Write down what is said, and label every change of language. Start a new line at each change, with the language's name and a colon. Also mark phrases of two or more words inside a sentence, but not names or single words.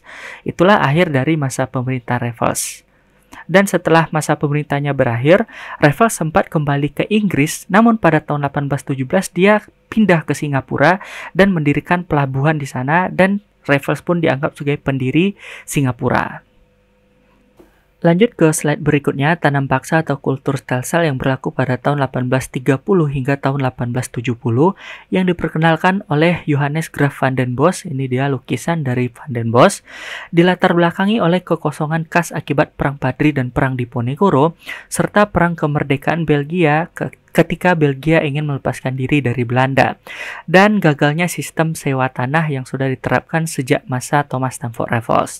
Indonesian: Itulah akhir dari masa pemerintah Raffles. Dan setelah masa pemerintahnya berakhir, Raffles sempat kembali ke Inggris, namun pada tahun 1817 dia pindah ke Singapura dan mendirikan pelabuhan di sana, dan Raffles pun dianggap sebagai pendiri Singapura. Lanjut ke slide berikutnya, tanam paksa atau kultur stelsel yang berlaku pada tahun 1830 hingga tahun 1870 yang diperkenalkan oleh Johannes Graf van den Bosch. Ini dia lukisan dari van den Bosch. Dilatar belakangi oleh kekosongan kas akibat Perang Padri dan Perang Diponegoro, serta Perang Kemerdekaan Belgia ketika Belgia ingin melepaskan diri dari Belanda, dan gagalnya sistem sewa tanah yang sudah diterapkan sejak masa Thomas Stamford Raffles.